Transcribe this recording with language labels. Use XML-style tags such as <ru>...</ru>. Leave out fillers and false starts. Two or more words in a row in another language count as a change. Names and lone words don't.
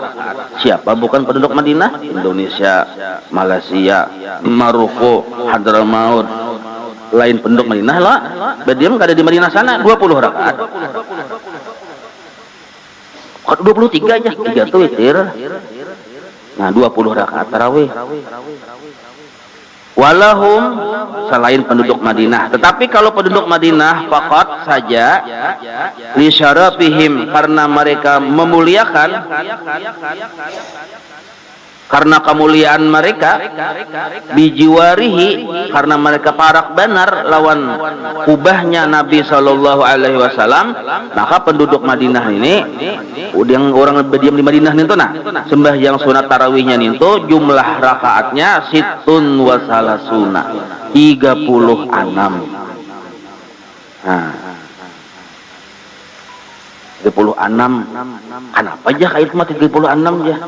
<id>Siapa bukan penduduk Madinah? Indonesia, Malaysia, Maroko, Hadramaut, lain penduduk Madinah lah. Berdiam kada di Madinah sana 20 rakaat. 23 aja, 3 tuh witir. Nah, 20 rakaat tarawih.</id> <ar>Walahum,</ar> <id>selain penduduk Madinah. Tetapi kalau penduduk Madinah faqat saja</id> <ar>لشرفهم,</ar> <id>karena mereka memuliakan, karena kemuliaan mereka, bijiwarihi, karena mereka parak benar lawan kubahnya Nabi Shallallahu Alaihi Wasallam, maka penduduk Madinah ini, yang orang berdiam di Madinah itu, nah sembahyang sunat tarawihnya itu jumlah rakaatnya</id> <ar>ستة وثلاثون,</ar> <id>36. Nah, 36. Kenapa aja kayak cuma 36 aja?</id>